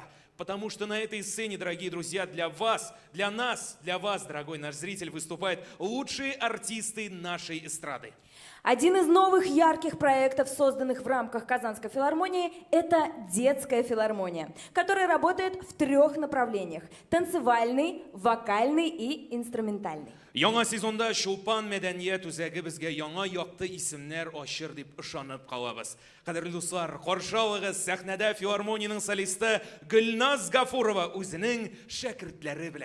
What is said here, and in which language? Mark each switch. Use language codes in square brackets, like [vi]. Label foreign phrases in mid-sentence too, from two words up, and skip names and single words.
[ru] Потому что на этой сцене, дорогие друзья, для вас, для нас, для вас, дорогой наш зритель, выступают лучшие артисты нашей эстрады. Один из новых ярких проектов, созданных в рамках Казанской филармонии, это детская филармония, которая работает в 3 направлениях – танцевальный, вокальный и инструментальный. [tt] Яңа сезонда Шулпан мәдәният үзәге безгә яңа якты исемнәр ачыр дип ышанып калабыз. Кадерле дуслар, каршы алыгыз сәхнәдә филармониянең солисты Гөлназ Гафурова үзенең шәкертләре белән.